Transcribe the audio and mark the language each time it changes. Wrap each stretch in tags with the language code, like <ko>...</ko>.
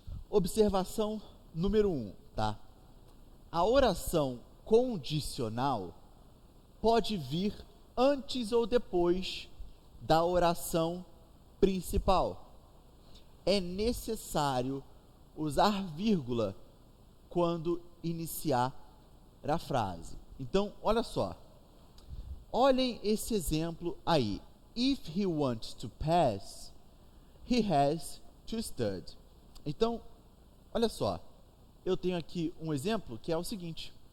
<pt>Observação número 1, tá? A oração condicional pode vir antes ou depois da oração principal. É necessário usar vírgula quando iniciar a frase. Então, olha só. Olhem esse exemplo aí.</pt> <en>If he wants to pass, he has to study.</en> <pt>Então, olha só. Eu tenho aqui um exemplo que é o seguinte.</pt>